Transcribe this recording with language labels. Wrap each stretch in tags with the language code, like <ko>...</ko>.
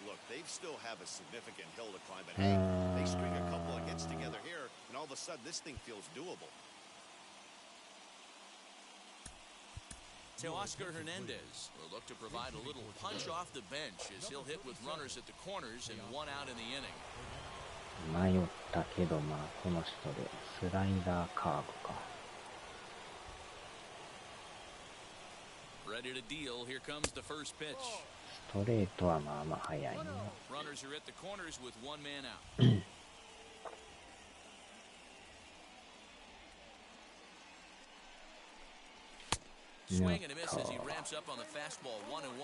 <en>Look, they still have a significant hill to climb, but hey, they string a couple of hits together here, and all of a sudden this thing feels doable. Teoscar Hernandez will look to provide a little punch off the bench as he'll hit with runners at the corners and one out in the inning.</en> <ja>迷ったけど、まあこの人でスライダーカーブか。</ja> <en>Ready to deal. Here comes the first pitch.</en> <ja>ストレートはまあまあ速いね。</ja> <en>Runners are at the corners with one man out. Swing and a miss as he ramps up on the fastball. 1-1.</en>